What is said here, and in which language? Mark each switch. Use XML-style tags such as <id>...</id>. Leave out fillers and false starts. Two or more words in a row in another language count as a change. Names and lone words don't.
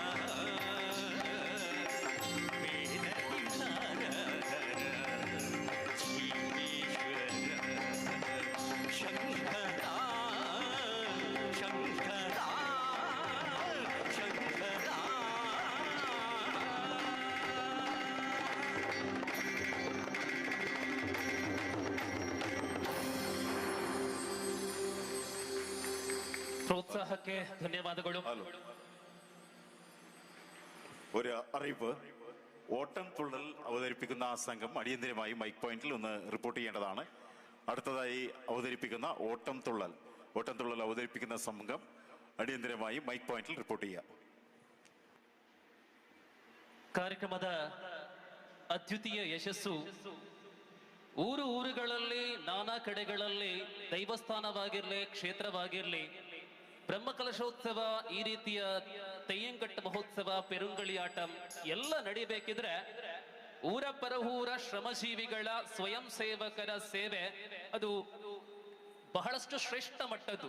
<sa>వేద విచార జీవేశ్వర శంకరా శంకరా శంకరా</sa> <kn>ಪ್ರೋತ್ಸಾಹಕ್ಕೆ ಧನ್ಯವಾದಗಳು.</kn> <ml>ഒരു അറിയിപ്പ്, ഓട്ടം തുള്ളൽ അവതരിപ്പിക്കുന്ന ആ സംഘം അടിയന്തരമായി മൈക്ക് പോയിന്റിൽ ഒന്ന് റിപ്പോർട്ട് ചെയ്യേണ്ടതാണ്. അടുത്തതായി അവതരിപ്പിക്കുന്ന ഓട്ടം തുള്ളൽ അവതരിപ്പിക്കുന്ന സംഘം അടിയന്തരമായി മൈക്ക് പോയിന്റിൽ റിപ്പോർട്ട് ചെയ്യുക.</ml> <kn>ಕಾರ್ಯಕ್ರಮದ ಅದ್ವಿತೀಯ ಯಶಸ್ಸು ಊರುಗಳಲ್ಲಿ ನಾನಾ ಕಡೆಗಳಲ್ಲಿ ದೈವಸ್ಥಾನವಾಗಿರ್ಲಿ, ಕ್ಷೇತ್ರವಾಗಿರ್ಲಿ, ಬ್ರಹ್ಮಕಲಶೋತ್ಸವ, ಈ ರೀತಿಯ ತೆಯ್ಯಂಕಟ್ಟು ಮಹೋತ್ಸವ, ಪೆರುಂಗಳಿಯಾಟಂ ಎಲ್ಲ ನಡೀಬೇಕಿದ್ರೆ ಊರ ಪರಹೂರ ಶ್ರಮಜೀವಿಗಳ ಸ್ವಯಂ ಸೇವಕರ ಸೇವೆ ಅದು ಬಹಳಷ್ಟು ಶ್ರೇಷ್ಠ ಮಟ್ಟದ್ದು.</kn>